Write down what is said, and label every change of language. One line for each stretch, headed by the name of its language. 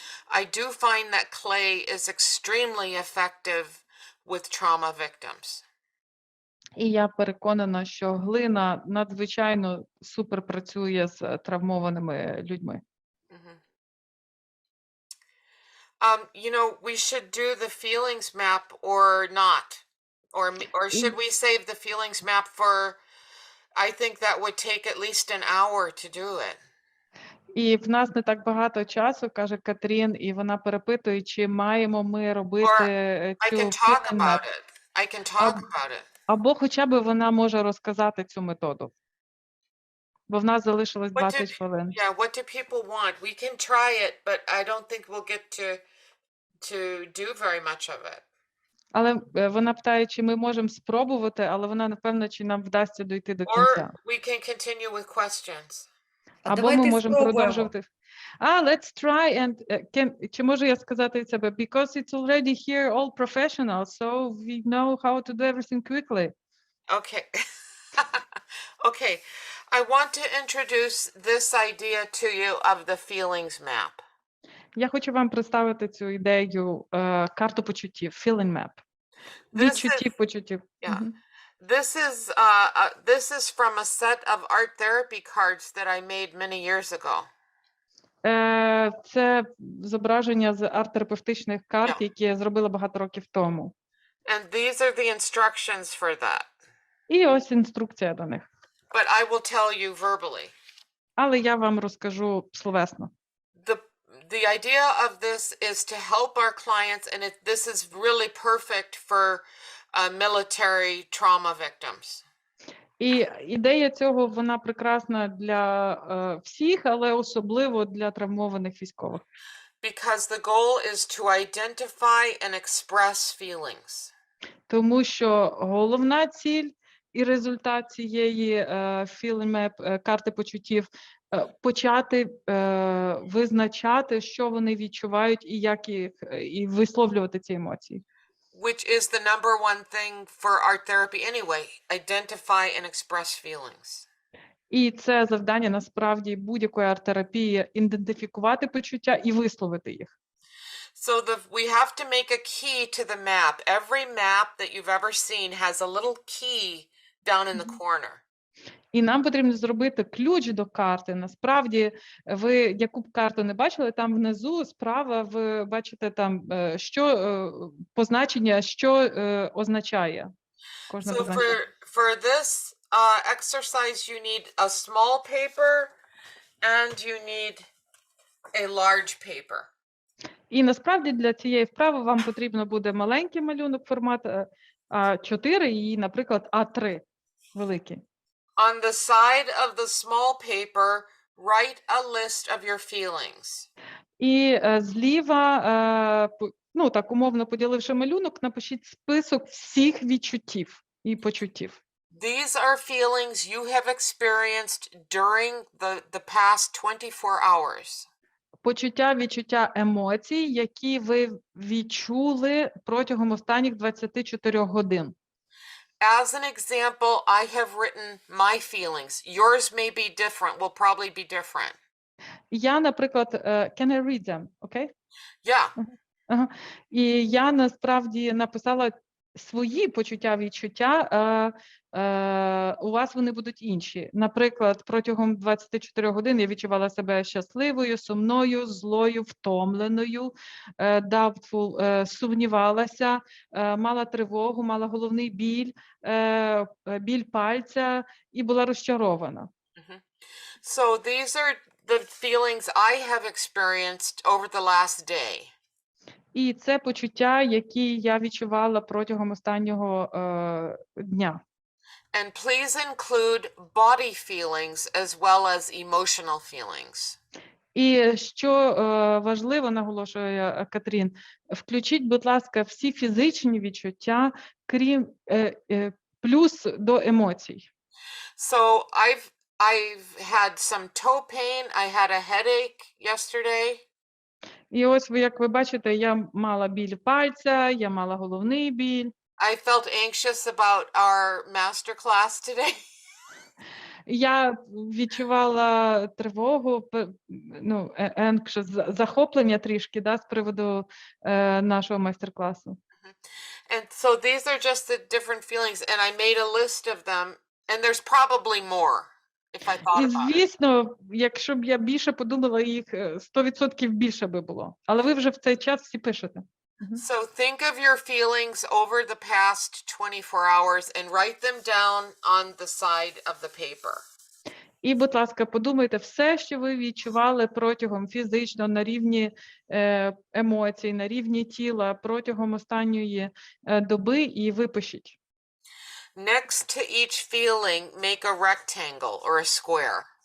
English: I do find that clay is extremely effective with trauma victims.
Ukrainian: І я переконана, що глина надзвичайно супер працює з травмованими людьми.
English: You know, we should do the feelings map or not. Or should we save the feelings map for, I think that would take at least an hour to do it.
Ukrainian: І в нас не так багато часу, каже Кетрін, і вона перепитує, чи маємо ми робити
English: I
Ukrainian: цю
English: can talk feeling about map. it. I can talk about it.
Ukrainian: Або хоча б вона може розказати цю методу. Бо в нас залишилось 20 хвилин.
English: Yeah, what do people want? We can try it, but I don't think we'll get to do very much of it.
Ukrainian: Але вона питає, чи ми можемо спробувати, але вона напевно, чи нам вдасться дойти до кінця.
English: Or we can continue with questions.
Ukrainian: Або ми можемо продовжувати.
English: Let's try and
Ukrainian: чи можу я сказати від себе,
English: because it's already here all professionals, so we know how to do everything quickly. Okay. Okay. I want to introduce this idea to you of the feelings map.
Ukrainian: Я хочу вам представити цю ідею карту почуттів,
English: feeling map.
Ukrainian: Відчуттів, почуттів.
English: Yeah. This is from a set of art therapy cards that I made many years ago.
Ukrainian: Це зображення з арт-терапевтичних карт, які я зробила багато років тому.
English: And these are the instructions for that.
Ukrainian: І ось інструкція до них.
English: But I will tell you verbally.
Ukrainian: Але я вам розкажу словесно.
English: The idea of this is to help our clients, and this is really perfect for military trauma victims.
Ukrainian: І ідея цього, вона прекрасна для всіх, але особливо для травмованих військових.
English: Because the goal is to identify and express feelings.
Ukrainian: Тому що головна ціль і результат цієї feeling map, карти почуттів, почати визначати, що вони відчувають і як їх, і висловлювати ці емоції.
English: which is the number one thing for art therapy anyway, identify and express feelings.
Ukrainian: І це завдання насправді будь-якої арт-терапії – ідентифікувати почуття і висловити їх.
English: So we have to make a key to the map. Every map that you've ever seen has a little key down in the corner.
Ukrainian: І нам потрібно зробити ключ до карти. Насправді, ви яку б карту не бачили, там внизу справа ви бачите там, що позначення, що означає кожне
English: So
Ukrainian: позначення.
English: for this exercise, you need a small paper and you need a large paper.
Ukrainian: І насправді для цієї вправи вам потрібно буде маленький малюнок, формат А4 і, наприклад, А3 великий.
English: On the side of the small paper, write a list of your feelings.
Ukrainian: І зліва, ну так умовно поділивши малюнок, напишіть список всіх відчуттів і почуттів.
English: These are feelings you have experienced during the past 24 hours.
Ukrainian: Почуття, відчуття емоцій, які ви відчули протягом останніх 24 годин.
English: As an example, I have written my feelings. Yours may be different, will probably be different.
Ukrainian: Я, наприклад,
English: can I read them, okay? Yeah.
Ukrainian: Ага. І я насправді написала свої почуття, відчуття, у вас вони будуть інші. Наприклад, протягом 24 годин я відчувала себе щасливою, сумною, злою, втомленою,
English: doubtful,
Ukrainian: сумнівалася, мала тривогу, мала головний біль, біль пальця і була розчарована.
English: So these are the feelings I have experienced over the last day.
Ukrainian: І це почуття, які я відчувала протягом останнього дня.
English: And please include body feelings as well as emotional feelings.
Ukrainian: І що важливо, наголошує Кетрін, включіть, будь ласка, всі фізичні відчуття, крім плюс до емоцій.
English: So I've had some toe pain. I had a headache yesterday.
Ukrainian: І ось, як ви бачите, я мала біль пальця, я мала головний біль.
English: I felt anxious about our master class today.
Ukrainian: Я відчувала тривогу, ну,
English: anxious,
Ukrainian: захоплення трішки, да, з приводу нашого майстер-класу.
English: And so these are just the different feelings, and I made a list of them, and there's probably more if I thought
Ukrainian: І,
English: about it.
Ukrainian: звісно, якщо б я більше подумала, їх 100% більше би було. Але ви вже в цей час всі пишете.
English: So think of your feelings over the past 24 hours and write them down on the side of the paper.
Ukrainian: І, будь ласка, подумайте все, що ви відчували протягом фізично, на рівні емоцій, на рівні тіла, протягом останньої доби, і випишіть.
English: Next to each feeling, make a rectangle or a square.